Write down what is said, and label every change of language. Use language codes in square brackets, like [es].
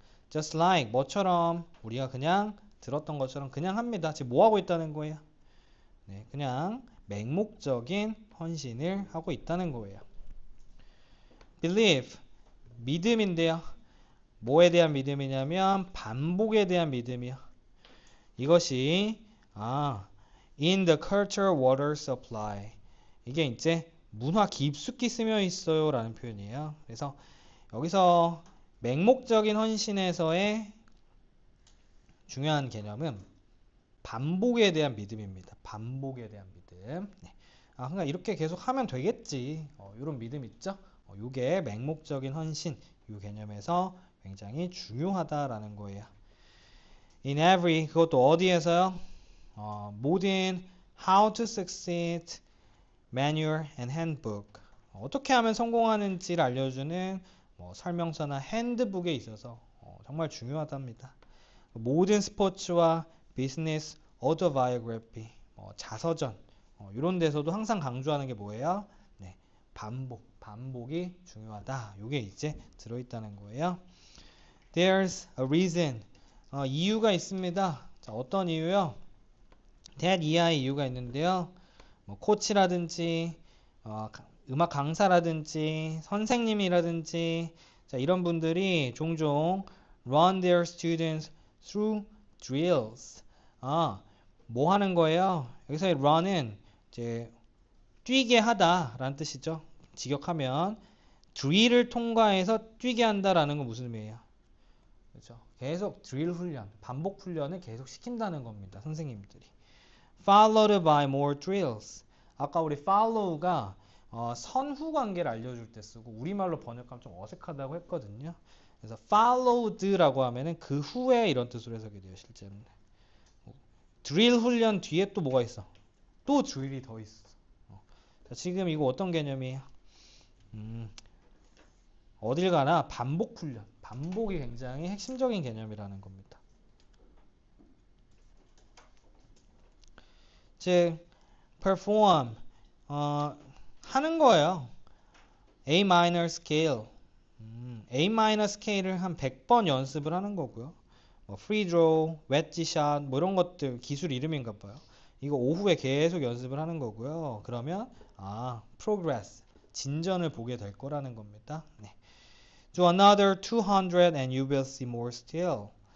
[en] Just like, [ko] 뭐처럼 우리가 그냥 들었던 것처럼 그냥 합니다. 지금 뭐 하고 있다는 거예요? 네, 그냥 맹목적인 헌신을 하고 있다는 거예요. believe, 믿음인데요. 뭐에 대한 믿음이냐면 반복에 대한 믿음이요. 이것이 [en] in the cultural water supply. [ko] 이게 이제 문화 깊숙이 스며 있어요 라는 표현이에요. 그래서 여기서 맹목적인 헌신에서의 중요한 개념은 반복에 대한 믿음입니다. 반복에 대한 믿음. 네. 그러니까 이렇게 계속 하면 되겠지. 이런 믿음 있죠? 이게 맹목적인 헌신 이 개념에서 굉장히 중요하다라는 거예요. [en] In every [ko] 그것도 어디에서요? 모든 How to Succeed Manual and Handbook 어떻게 하면 성공하는지를 알려주는 설명서나 핸드북에 있어서 정말 중요하답니다. 모든 스포츠와 비즈니스 오토바이오그래피 자서전 이런 데서도 항상 강조하는 게 뭐예요? 네, 반복이 중요하다. 이게 이제 들어있다는 거예요. [en] There's a reason [ko] 이유가 있습니다. 자, 어떤 이유요? that 이하의 이유가 있는데요. 코치라든지 음악 강사라든지 선생님이라든지 자, 이런 분들이 종종 [en] run their students through drills. [ko] 뭐 하는 거예요? 여기서의 run은 이제 뛰게 하다라는 뜻이죠. 직역하면 drill을 통과해서 뛰게 한다라는 건 무슨 의미예요? 그렇죠. 계속 drill 훈련, 반복 훈련을 계속 시킨다는 겁니다. 선생님들이. [en] Followed by more drills. [ko] 아까 우리 follow가 선후 관계를 알려줄 때 쓰고 우리말로 번역하면 좀 어색하다고 했거든요. 그래서 followed라고 하면은 그 후에 이런 뜻으로 해석이 돼요. 실제로는. 드릴 훈련 뒤에 또 뭐가 있어? 또 드릴이 더 있어. 자, 지금 이거 어떤 개념이에요? 어딜 가나 반복 훈련. 반복이 굉장히 핵심적인 개념이라는 겁니다. 즉 perform 하는 거예요. A minor scale A minor scale을 한 100번 연습을 하는 거고요. free draw, wedge shot 뭐 이런 것들 기술 이름인가 봐요. 이거 오후에 계속 연습을 하는 거고요. 그러면 progress 진전을 보게 될 거라는 겁니다. 네. [en] Do another 200 and you will see more still.